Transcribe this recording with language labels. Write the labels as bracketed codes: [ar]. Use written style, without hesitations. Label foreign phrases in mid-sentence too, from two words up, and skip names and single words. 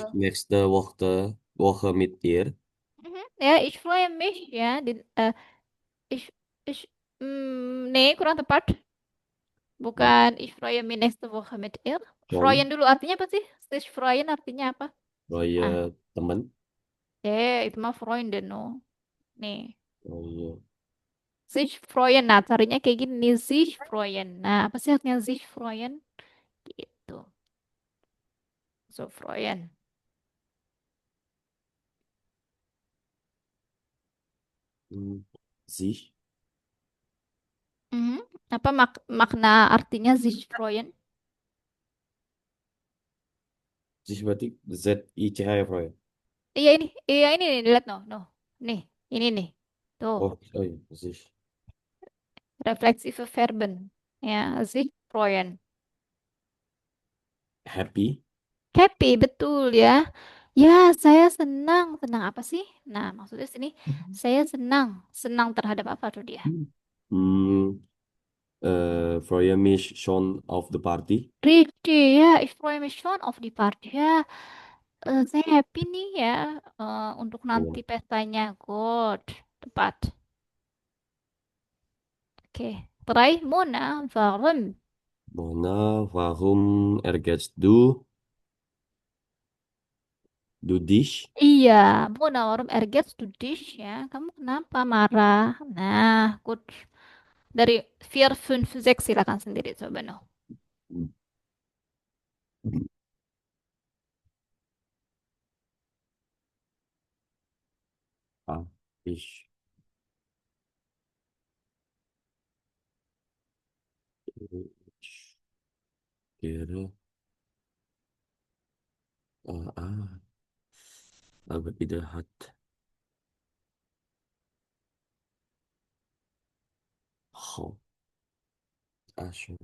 [id] tinggal [de] nächste Woche mit ihr. ya, ich freue mich ya. Ich ich nee, [id] kurang tepat. Bukan [de] ich freue mich nächste Woche mit ihr. [id] Freuen Schon. dulu artinya apa sih? [de] Sich freuen [id] artinya apa? Ah, Neue teman. itu mah Freunde no. Nih, Oh iya. [de] sich freuen. [id] Nah, carinya kayak gini nih, [de] sich freuen. [id] Nah, apa sih artinya [de] sich freuen? [id] Gitu. So freuen. Hmm, sich. Mhm. Apa makna artinya [de] sich freuen? [id] Sich berarti Z-I-C-H ya, Bro ya? Iya ini nih, lihat no, no. Nih, ini nih. Tuh, Oh iya, sich. [de] reflexive Verben. Ya, sich freuen. [id] happy. Happy, betul ya. Ya, saya senang. Senang apa sih? Nah, maksudnya sini, saya senang. Senang terhadap apa tuh dia? [de] Hmm, freue mich schon auf [en] the party. Richtig, ya, information of the party. [id] Ya, saya happy nih ya untuk nanti Ya. pestanya. Good, tepat. Oke, [de] try Mona, warum? Mona, warum ärgerst du dich? Iya, Mona, warum ergets du dich ya? [id] Kamu kenapa marah? Nah, good. Dari 4, 5, 6 silakan sendiri coba no. [de] Ah, ich wäre, aber wieder hat, oh, schön.